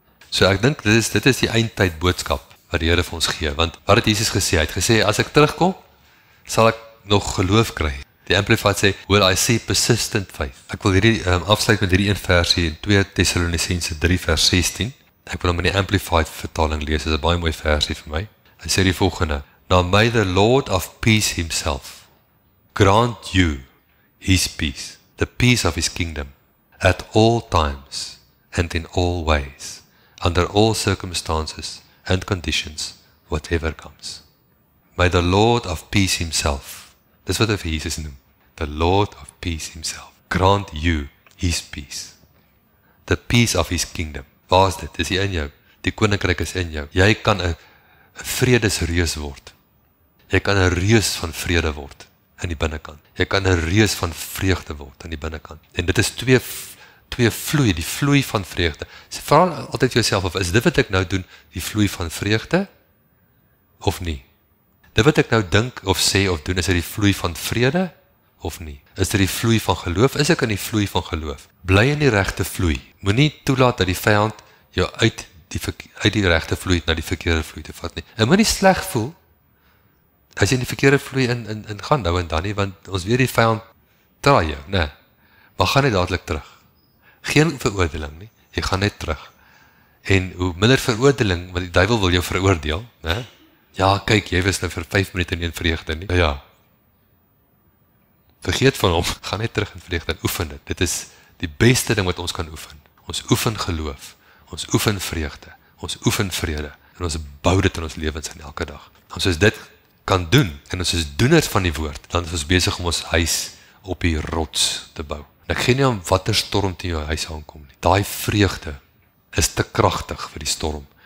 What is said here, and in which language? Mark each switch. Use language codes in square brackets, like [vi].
[af] So ek dink, dit is die eindtyd boodskap, wat die Here vir ons gee, want wat het Jesus gesê? Hy het gesê, as ek terugkom, sal ek nog geloof kry. Die Amplified sê, [en] will I see persistent faith? [af] Ek wil hierdie afsluit met hierdie een versie in 2 Tessalonisense 3 vers 16. Ek wil hom in die Amplified vertaling lees, dit is 'n baie mooi versie vir my. Hy sê die volgende, [en] now may the Lord of peace himself grant you his peace, the peace of his kingdom, at all times and in all ways, under all circumstances and conditions, whatever comes. May the Lord of peace himself, [af] dis wat hy vir Jesus noem, [en] the Lord of peace himself, grant you his peace, the peace of his kingdom. [af] Waar is dit? Is hy in jou? Die koninkryk is in jou. Jy kan 'n 'n vredesreus word. Jy kan 'n reus van vrede word in die binnekant. Jy kan 'n reus van vreugde word in die binnekant. En dit is twee vloei, die vloei van vreugde. So vra altyd vir jouself of is dit wat ek nou doen, die vloei van vreugde of nie? Dit wat ek nou dink of sê of doen, is dit die vloei van vrede of nie? Is dit die vloei van geloof? Is ek in die vloei van geloof? Bly in die regte vloei. Moenie toelaat dat die vyand jou uit die regte vloei na die verkeerde vloei te vat nie. En moenie sleg voel as jy in die verkeerde vloei in gaan nou en dan nie, want ons weet die vyand draai jou, nee. Maar gaan net dadelik terug. Geen veroordeling nie, jy gaan net terug. En hoe minder veroordeling, want die duiwel wil jou veroordeel, né? Ja, kyk, jy was nou vir 5 minute nie in vreugde nie. Ja. Vergeet van hom, gaan net terug in vreugde en oefen dit. Dit is die beste ding wat ons kan oefen. Ons oefen geloof, ons oefen vreugde, ons oefen vrede, en ons bou dit in ons lewens in elke dag. Ons is dit kan doen, en ons is doeners van die woord, dan is ons besig om ons huis op die rots te bou. En ek gee nie om watter storm teen jou huis aankom nie. Daai vreugde is te kragtig vir die storm.